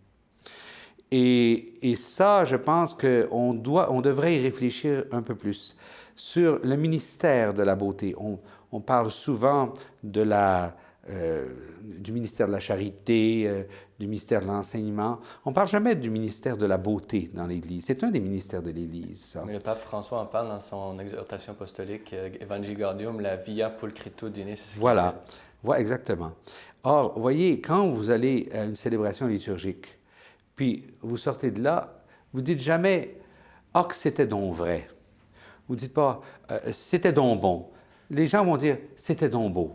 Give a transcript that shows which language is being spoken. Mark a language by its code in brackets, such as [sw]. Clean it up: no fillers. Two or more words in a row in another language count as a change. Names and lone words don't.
[fr] Et ça, je pense qu'on devrait y réfléchir un peu plus sur le ministère de la beauté. On parle souvent du ministère de la charité, du ministère de l'enseignement. On ne parle jamais du ministère de la beauté dans l'Église. C'est un des ministères de l'Église, ça. Mais le pape François en parle dans son exhortation apostolique Evangelii Gaudium, la [la] via pulchritudinis. [fr] Voilà, exactement. Or, voyez, quand vous allez à une célébration liturgique, puis vous sortez de là, vous dites jamais « Ah, que c'était donc vrai ». Vous ne dites pas « C'était donc bon ». Les gens vont dire « C'était donc beau ».